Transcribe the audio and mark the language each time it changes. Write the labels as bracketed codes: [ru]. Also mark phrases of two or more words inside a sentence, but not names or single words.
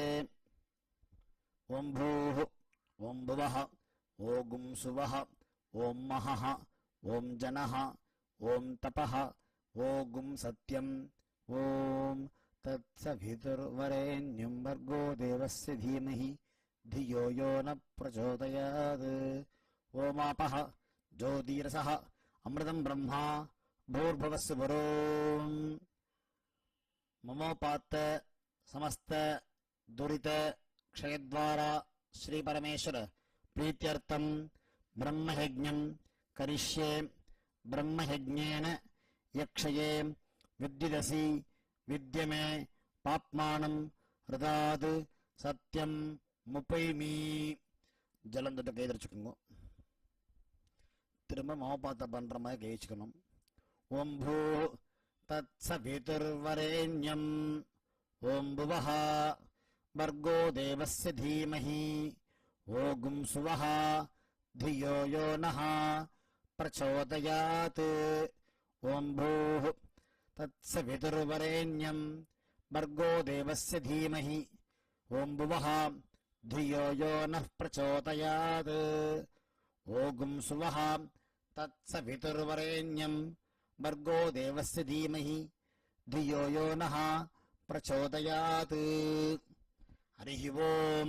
[sa] ॐ भूः ॐ भुवः ॐ सुवः ॐ महः ॐ जनः ॐ तपः ॐ सत्यम्. ॐ तत्सवितुर्वरेण्यं भर्गो देवस्य धीमहि धियो यो न प्रचोदयात्. ओमापः ज्योतिरसः अमृतं ब्रह्मा भूर्भुवस्सु वरोम्. ममोपात्त समस्त दुरित क्षयद्वारा श्री परमेश्वर प्रीत्यर्थं ब्रह्मयज्ञं करिष्ये. ब्रह्मयज्ञेन यक्षये विद्युदसि विद्यमे पाप्मानं हृदात् सत्यं முப்பைமீ. [ta] ஜலம் தொட்டு கை தரிச்சுக்கோங்க. திரும்ப மோபாத்த பண்ற மாதிரி கை வச்சுக்கணும். [sa] ॐ भूः तत् सवितुर्वरेण्यं ॐ भुवः भर्गो देवस्य धीमहि ओगुं सुवः धियो यो नः प्रचोदयात्. ॐ भूः तत् सवितुर्वरेण्यं भर्गो देवस्य धीमहि ॐ भुवः धियो यो नः प्रचोदयात्. ओगुं सुवः तत्सवितुर्वरेण्यं भर्गो देवस्य धीमहि धियो यो नः प्रचोदयात्. हरिः ओम्.